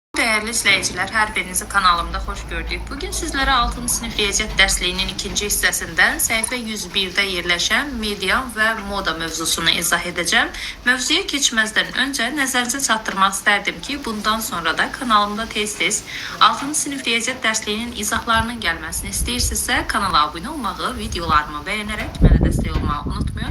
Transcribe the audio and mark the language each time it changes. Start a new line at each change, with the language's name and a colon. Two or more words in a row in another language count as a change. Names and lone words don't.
Turkish: Değerli izleyiciler, her birinizi kanalımda hoş gördük. Bugün sizlere 6.
Azerbaijani: sınıf riyaziyyat dersliyinin ikinci hissəsindən səhifə 101'də yerləşən median və moda mövzusunu izah edeceğim. Mövzuya keçməzdən öncə nəzərinizə çatdırmaq istərdim ki, bundan sonra da kanalımda tez-tez 6. sınıf riyaziyyat dersliyinin izahlarının gəlməsini istəyirsinizsə, kanala abunə olmağı, videolarımı bəyənərək mənə dəstək olmağı unutmayın.